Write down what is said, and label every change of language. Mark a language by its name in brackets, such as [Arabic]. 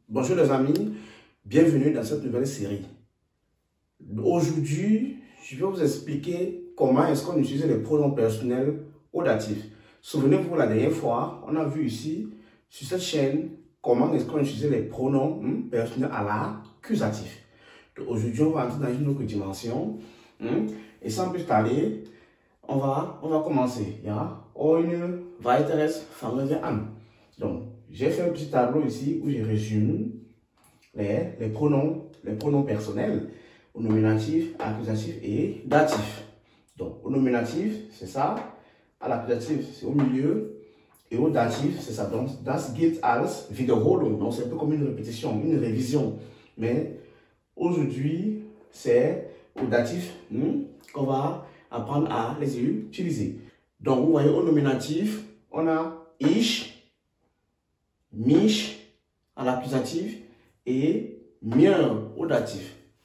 [French] Bonjour les amis, bienvenue dans cette nouvelle série. Aujourd'hui, je vais vous expliquer comment est-ce qu'on utilise les pronoms personnels au datif. Souvenez-vous, la dernière fois, on a vu ici, sur cette chaîne, comment est-ce qu'on utilise les pronoms personnels à l'accusatif. Aujourd'hui, on va entrer dans une autre dimension. Et sans plus tarder, on va commencer. Ja? [German] Ein weiteres fangen wir an. [French] Donc, j'ai fait un petit tableau ici où je résume les pronoms personnels au nominatif, accusatif et datif. Donc, au nominatif, c'est ça. À l'accusatif, c'est au milieu. Et au datif, c'est ça. [German] Donc, das gilt als Wiederholung. [French] Donc, c'est un peu comme une répétition, une révision. Mais aujourd'hui, c'est au datif qu'on va apprendre à les utiliser. Donc, vous voyez, au nominatif, on a ich, mich à l'accusatif et mir au datif.